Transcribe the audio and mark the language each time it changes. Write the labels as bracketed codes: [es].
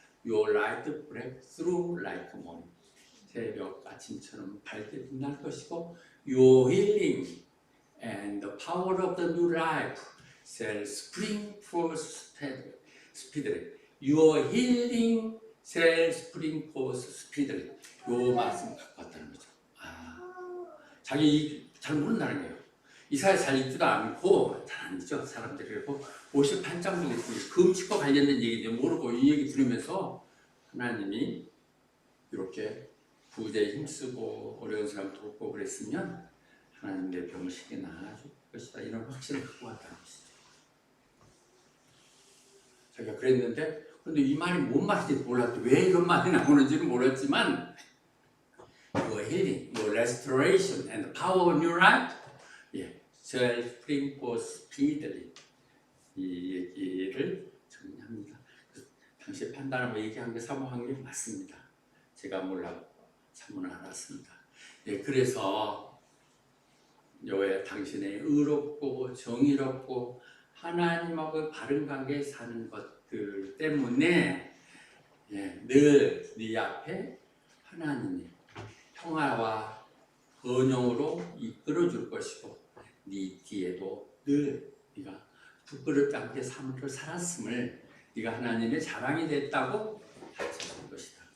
[en] Your light break through like morning. [ko] 새벽 아침처럼 밝게 빛날 것이고 [en] Your healing and the power of the new life shall spring forth speedily. Your healing shall spring forth speedily. [ko] 요 말씀 갖고 왔다는 거죠. 자기 잘 모른다는 거예요. 이사야 잘 읽지도 않고 잘 안 읽죠 사람들이. 그리고 58장 정도 금식과 관련된 얘기도 모르고 이 얘기 들으면서 하나님이 이렇게 부재에 힘쓰고 어려운 사람 돕고 그랬으면 하나님 내 병을 쉽게 나아줄 것이다 이런 확신을 갖고 왔다는 것이죠. 자기가 그랬는데 근데 이 말이 뭔 말인지 몰랐죠. 왜 이런 말이 나오는지는 몰랐지만 [en] Your healing, your restoration and the power of new life shall spring forth speedily. [ko] 이 얘기를 정리합니다. 당시 판단하고 얘기한 게 사모한 게 맞습니다. 제가 몰라고 사모는 알았습니다. 그래서 여호와 당신의 의롭고 정의롭고 하나님하고 바른 관계에 사는 것들 때문에 늘 네 앞에 하나님이 평화와 번영으로 이끌어 줄 것이고 네 뒤에도 늘 네가 부끄럽지 않게 삶을 살았음을 네가 하나님의 자랑이 됐다고 가르쳐줄 것이다.